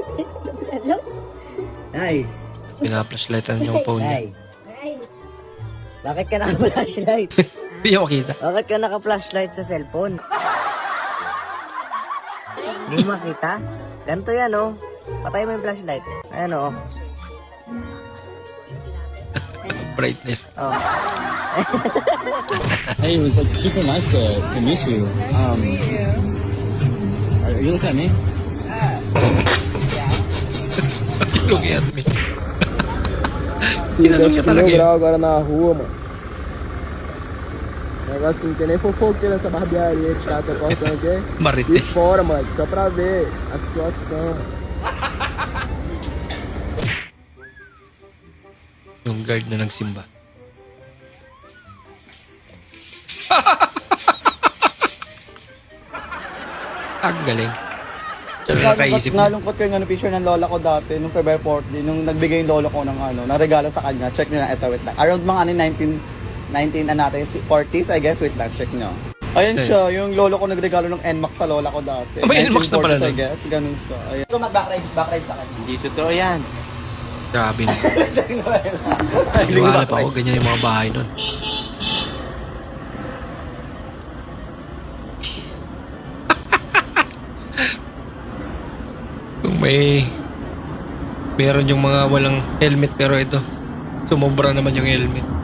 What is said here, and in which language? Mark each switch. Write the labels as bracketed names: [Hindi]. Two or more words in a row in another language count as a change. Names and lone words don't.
[Filipino] Ay, Pina-flashlightan yung phone niya. bakit ka naka-flashlight? Hindi niya makita. Bakit ka naka-flashlight sa cellphone? Hindi mo makita? Ganito yan, oh. Patay mo yung flashlight. Ayan, oh. Brightness. Oh. [English] Hey, it was like super nice to meet you. Are you looking at me? Look at me. [Filipino] Sinanong niya talaga [Portuguese] grau agora na rua, mano. Negócio que não tem nem fofoqueira nessa barbearia que tá postando aqui. Marites. E fora, mano, só pra ver a situação. [Filipino] Yung guard na nagsimba. Ang galing. Siya na nakaisip na. Nalungkot ko yung picture ng lola ko dati, nung February 14, nung nagbigay yung lola ko ng ng regalo sa kanya. Check nyo na, ito, wait lang. Around mga 19 natin, 40s, [English] I guess, [Filipino] wait lang, check nyo. Ayun siya, yung lolo ko nagregalo ng NMAX sa lola ko dati. May NMAX na pala [English] 1940s, I [Filipino] nun? guess, ganun siya. Ayun. Ito mag-backride sa kanya. Hindi totoo yan. Grabe na. Iwala pa ako, ganyan yung mga bahay nun. Kung meron yung mga walang helmet pero ito, sumobra naman yung helmet.